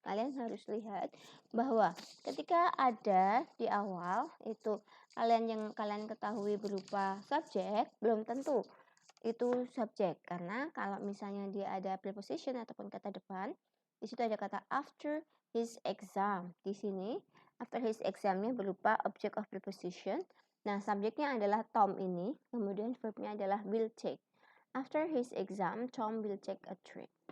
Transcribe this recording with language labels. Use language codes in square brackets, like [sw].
[id] Kalian harus lihat bahwa ketika ada di awal itu yang kalian ketahui berupa subjek, belum tentu itu subjek, karena kalau misalnya dia ada preposition ataupun kata depan, di situ ada kata [en] after his exam. [id] Di sini [en] after his examnya [id] berupa object of preposition. Nah, subjeknya adalah Tom ini, kemudian verbnya adalah [en] will take. After his exam, Tom will take a trip.